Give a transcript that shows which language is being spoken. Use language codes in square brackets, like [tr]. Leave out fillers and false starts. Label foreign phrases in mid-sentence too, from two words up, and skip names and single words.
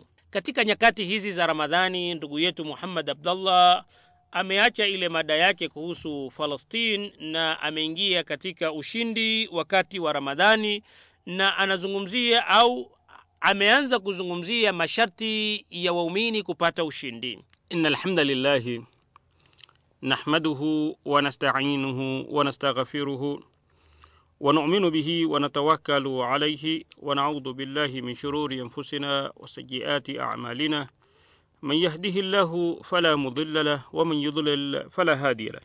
[sw] Katika nyakati hizi za Ramadhani, ndugu yetu Muhammad Abdullah ameacha ile mada yake kuhusu Palestine na ameingia katika ushindi wakati wa Ramadhani, na anazungumzia au ameanza kuzungumzia masharti ya waumini kupata ushindi. [ar] إن الحمد لله نحمده ونستعينه ونستغفره ونؤمن به ونتوكل عليه ونعوذ بالله من شرور أنفسنا وسيئات أعمالنا. من يهده الله فلا مضل له ومن يضلل فلا هادي له.